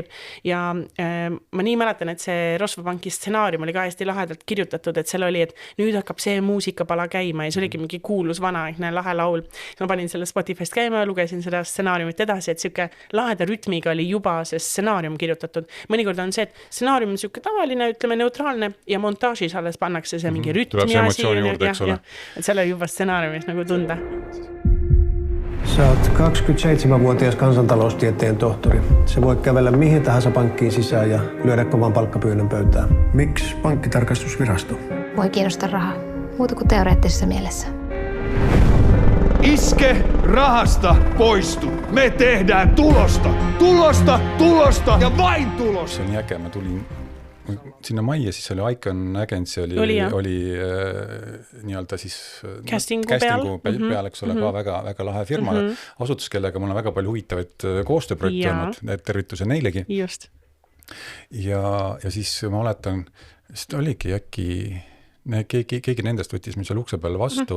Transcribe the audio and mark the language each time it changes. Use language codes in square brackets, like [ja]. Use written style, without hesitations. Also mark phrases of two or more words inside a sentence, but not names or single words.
[et] Ja ma nii mäletan, et see Rosvopanki stsenaarium oli ka hästi lahedalt kirjutatud, et seal oli, et nüüd hakkab see muusikapala käima ja see oligi mingi kuulus vanaaegne lahe laul. Ma panin selle Spotify'st käima ja lugesin seda stsenaariumit edasi, et siuke laheda rütmiga oli juba see stsenaarium kirjutatud. Mõnikord on see, et stsenaarium on siuke tavaline, ütleme neutraalne ja montaažis alles pannakse see mingi rütmi et seal oli juba stsenaariumis nagu tunda. [fi] Sä oot 27-vuotias kansantaloustieteen tohtori. Sä voit kävellä mihin tahansa pankkiin sisään ja lyödä kovan palkkapyynnön pöytään. Miksi pankkitarkastusvirasto? Voi kiinnostaa rahaa. Muuta kuin teoreettisessa mielessä. Iske rahasta poistu. Me tehdään tulosta ja vain tulosta. [et] Se on nii äge, ma tulin sinna majja, siis oli Icon Agency oli nii-öelda siis castingu peal, eks ole, ka väga lahe firma, asutus, kellega mul on väga palju huvitavaid koostööprojekte olnud, tervituse neilegi. Just. Ja siis ma oletan, sest oligi äkki keegi nendest võttis meil seal ukse peal vastu.